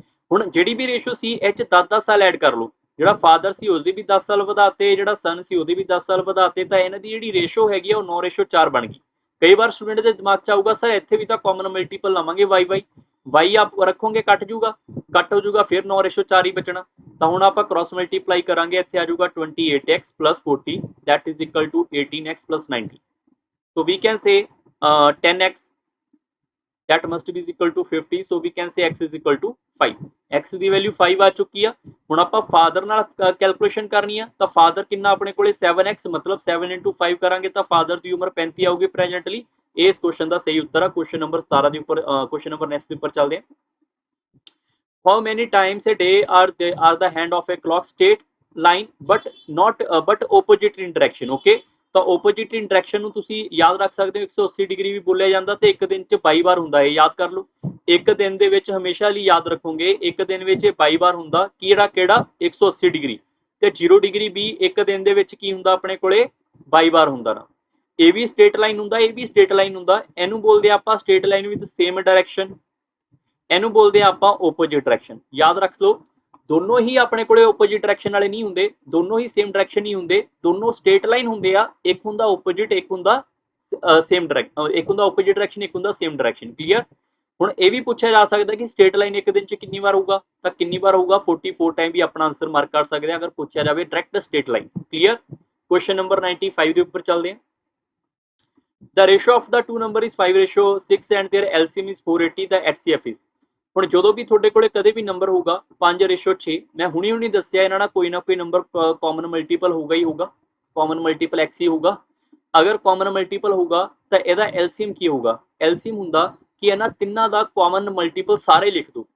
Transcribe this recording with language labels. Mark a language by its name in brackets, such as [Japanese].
[Punjabi] ਹੁਣ ਜਿਹੜੀ ਵੀ ਰੇਸ਼ੋ ਸੀ ਇਹ ਚ 10-10 ਸਾਲ ਐਡ ਕਰ ਲਓ। ਜਿਹੜਾ ਫਾਦਰ ਸੀ ਉਹਦੇ ਵੀ 10 ਸਾਲ ਵਧਾਤੇ, ਜਿਹੜਾ ਸਨ ਸੀ ਉਹਦੇ ਵੀ 10 ਸਾਲ ਵਧਾਤੇ, ਤਾਂ ਇਹਨਾਂ ਦੀ ਜਿਹੜੀ ਰੇਸ਼ੋ ਹੈਗੀ ਆ ਉਹ 9:4 ਬਣ ਗਈ। ਕਈ ਵਾਰ ਸਟੂਡੈਂਟ ਦੇ ਦਿਮਾਗ ਚ ਆਊਗਾ ਸਰ ਇੱਥੇ ਵੀ ਤਾਂ ਕਾਮਨ ਮਲਟੀਪਲ ਲਾਵਾਂਗੇ y ਆਪ ਰੱਖੋਗੇ ਕੱਟ ਜੂਗਾ, ਕੱਟ ਹੋ ਜੂਗਾ, ਫਿਰ 9:4 ਹੀ ਬਚਣਾ। ਤਾਂ ਹੁਣ ਆਪਾਂ ਕ੍ਰਾਸ ਮਲਟੀਪਲਾਈ ਕਰਾਂਗੇ, ਇੱਥੇ ਆ ਜਾਊਗਾ 28x + 40 [English] that is equal to [Punjabi] 18x + 90। [English] so we can say 10x that must be equal to 50, so we can say x is equal to 5। [Punjabi] x ਦੀ value 5 ਆ ਚੁੱਕੀ ਆ। ਹੁਣ ਆਪਾਂ ਫਾਦਰ ਨਾਲ ਕੈਲਕੂਲੇਸ਼ਨ ਕਰਨੀ ਆ, ਤਾਂ ਫਾਦਰ ਕਿੰਨਾ ਆਪਣੇ ਕੋਲੇ 7x, ਮਤਲਬ 7 × 5 ਕਰਾਂਗੇ ਤਾਂ ਫਾਦਰ ਦੀ ਉਮਰ 35 ਆਊਗੀ ਪ੍ਰੈਜ਼ੈਂਟਲੀ। ਇਹ ਇਸ ਕੁਐਸਚਨ ਦਾ ਸਹੀ ਉੱਤਰ ਆ। ਕੁਐਸਚਨ ਨੰਬਰ 17 ਦੇ ਉੱਪਰ, ਕੁਐਸਚਨ ਨੰਬਰ ਨੈਕਸਟ ਦੇ ਉੱਪਰ ਚੱਲਦੇ ਆ। [English] How many times a day are the hand of a clock straight line but opposite in direction? [Punjabi] Okay, ਤਾਂ [English] opposite in direction [Punjabi] ਨੂੰ ਤੁਸੀਂ ਯਾਦ ਰੱਖ ਸਕਦੇ ਹੋ, 180 ਡਿਗਰੀ ਵੀ ਬੋਲਿਆ ਜਾਂਦਾ ਤੇ ਇੱਕ ਦਿਨ ਚ 22 ਵਾਰ ਹੁੰਦਾ ਹੈ, ਯਾਦ ਕਰ ਲਓ। ਇੱਕ ਦਿਨ ਦੇ ਵਿੱਚ ਹਮੇਸ਼ਾ ਲਈ ਯਾਦ ਰੱਖੋਗੇ, ਇੱਕ ਦਿਨ ਵਿੱਚ 22 ਵਾਰ ਹੁੰਦਾ। ਕਿਹੜਾ 180 ਡਿਗਰੀ ਤੇ 0 ਡਿਗਰੀ ਵੀ ਇੱਕ ਦਿਨ ਦੇ ਵਿੱਚ ਕੀ ਹੁੰਦਾ ਆਪਣੇ ਕੋਲੇ 22 ਵਾਰ ਹੁੰਦਾ ਨਾ। ਇਹ ਵੀ ਸਟ੍ਰੇਟ ਲਾਈਨ ਹੁੰਦਾ, ਇਹ ਵੀ ਸਟ੍ਰੇਟ ਲਾਈਨ ਹੁੰਦਾ। ਇਹਨੂੰ ਬੋਲਦੇ ਆਪਾਂ straight line with same direction, ਇਹਨੂੰ ਬੋਲਦੇ ਆ ਆਪਾਂ ਆਪੋਜੀਟ ਡਾਇਰੈਕਸ਼ਨ। ਯਾਦ ਰੱਖ ਲਓ, ਦੋਨੋਂ ਹੀ ਆਪਣੇ ਕੋਲੇ ਆਪੋਜੀਟ ਡਾਇਰੈਕਸ਼ਨ ਵਾਲੇ ਨਹੀਂ ਹੁੰਦੇ, ਦੋਨੋਂ ਹੀ ਸੇਮ ਡਾਇਰੈਕਸ਼ਨ ਹੀ ਹੁੰਦੇ, ਦੋਨੋਂ ਸਟ੍ਰੇਟ ਲਾਈਨ ਹੁੰਦੇ ਆ। ਇੱਕ ਹੁੰਦਾ ਆਪੋਜੀਟ, ਇੱਕ ਹੁੰਦਾ ਸੇਮ ਡਾਇਰੈਕਸ਼ਨ, ਇੱਕ ਹੁੰਦਾ ਆਪੋਜੀਟ ਡਾਇਰੈਕਸ਼ਨ, ਇੱਕ ਹੁੰਦਾ ਸੇਮ ਡਾਇਰੈਕਸ਼ਨ। ਕਲੀਅਰ। ਹੁਣ ਇਹ ਵੀ ਪੁੱਛਿਆ ਜਾ ਸਕਦਾ ਕਿ ਸਟ੍ਰੇਟ ਲਾਈਨ ਇੱਕ ਦਿਨ ਚ ਕਿੰਨੀ ਵਾਰ ਹੋਊਗਾ, ਤਾਂ ਕਿੰਨੀ ਵਾਰ ਹੋਊਗਾ 44 ਟਾਈਮ ਵੀ ਆਪਣਾ ਆਨਸਰ ਮਾਰਕ ਕਰ ਸਕਦੇ ਆ ਅਗਰ ਪੁੱਛਿਆ ਜਾਵੇ direct straight line. Clear. Question number 95 ਦੇ ਉੱਪਰ ਚੱਲਦੇ ਆ। [English] The ratio of the two number is 5:6 and their LCM is 480, the HCF is। [Punjabi] ਹੁਣ ਜਦੋਂ ਵੀ ਤੁਹਾਡੇ ਕੋਲੇ ਕਦੇ ਵੀ ਨੰਬਰ ਹੋਊਗਾ 5:6, ਮੈਂ ਹੁਣੀ ਦੱਸਿਆ ਇਹਨਾਂ ਨਾਲ ਕੋਈ ਨਾ ਕੋਈ ਨੰਬਰ ਕਾਮਨ ਮਲਟੀਪਲ ਹੋਊਗਾ ਹੀ ਹੋਊਗਾ, ਕਾਮਨ ਮਲਟੀਪਲ x ਹੀ ਹੋਊਗਾ। ਅਗਰ ਕਾਮਨ ਮਲਟੀਪਲ ਹੋਊਗਾ ਤਾਂ ਇਹਦਾ LCM ਕੀ ਹੋਊਗਾ? LCM ਹੁੰਦਾ ਕਿ ਇਹਨਾਂ ਤਿੰਨਾਂ ਦਾ ਕਾਮਨ ਮਲਟੀਪਲ ਸਾਰੇ ਲਿਖ ਦੋ।